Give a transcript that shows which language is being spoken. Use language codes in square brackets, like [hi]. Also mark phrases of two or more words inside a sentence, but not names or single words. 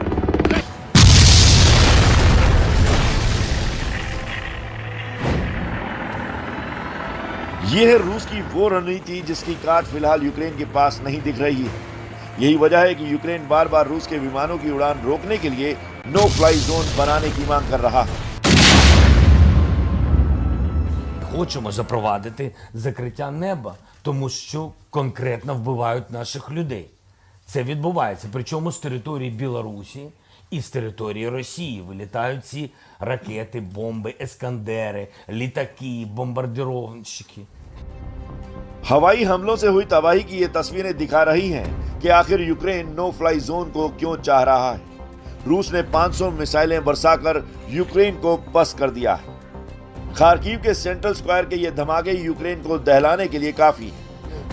[hi] यह है रूस की वो रणनीति जिसकी काट फिलहाल यूक्रेन के पास नहीं दिख रही है। यही वजह है कि यूक्रेन बार बार रूस के विमानों की उड़ान रोकने के लिए [en] no fly zone [hi] बनाने की मांग कर रहा है। [uk] Хочемо запровадити закриття неба, тому що конкретно вбивають наших людей. Це відбувається, причому з території Білорусі і з території Росії вилітають ці ракети, бомби, ескандери, літаки, бомбардировщики. [hi] हवाई हमलों से हुई तबाही की ये तस्वीरें दिखा रही हैं कि आखिर यूक्रेन [en] no fly zone [hi] को क्यों चाह रहा है। रूस ने 500 मिसाइलें बरसाकर यूक्रेन को पस्त कर दिया है। खार्किव के सेंट्रल स्क्वायर के ये धमाके यूक्रेन को दहलाने के लिए काफी है।